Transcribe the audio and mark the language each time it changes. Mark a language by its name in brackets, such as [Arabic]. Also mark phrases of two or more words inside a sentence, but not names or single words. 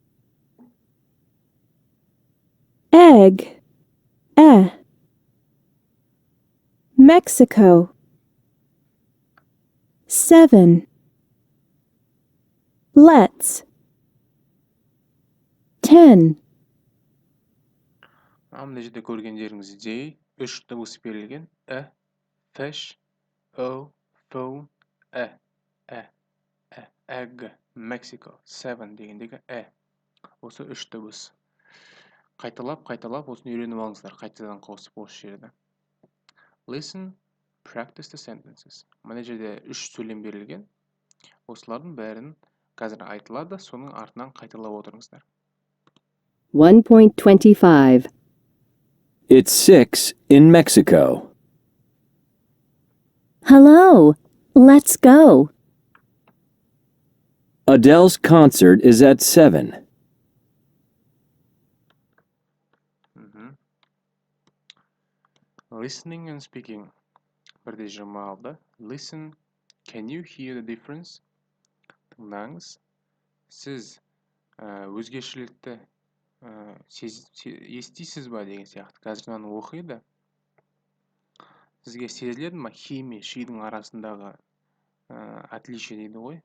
[English] Egg. Mexico. 7. Let's. 10. [Kazakh] Мына жерде көргендеріңіздей 3 дыбыс берілген. [English] Fish, o, phone, egg, Mexico, 7 [Kazakh] дегендегі Осы 3 дыбыс. Қайталап, осыны үйреніп алыңыздар. Қайтадан қосып осы жерді. [English] Listen, practice the sentences. [Kazakh] Мына жерде 3 сөйлем берілген. Осылардың бәрін қазір айтылады, соның артынан қайталап отырыңыздар. 1.25. [English] It's 6 in Mexico. Hello, let's go. Adele's concert is at 7. Listening and speaking. [Kazakh] Бірде 26. [English] Listen, can you hear the difference? [Kazakh] Тыңдаңыз. Сіз өзгешелікті естисіз ба деген сияқты. Қазір мынаны оқиды. Сізге сезіледі ма he мен she'дің арасындағы отличие дейді ғой?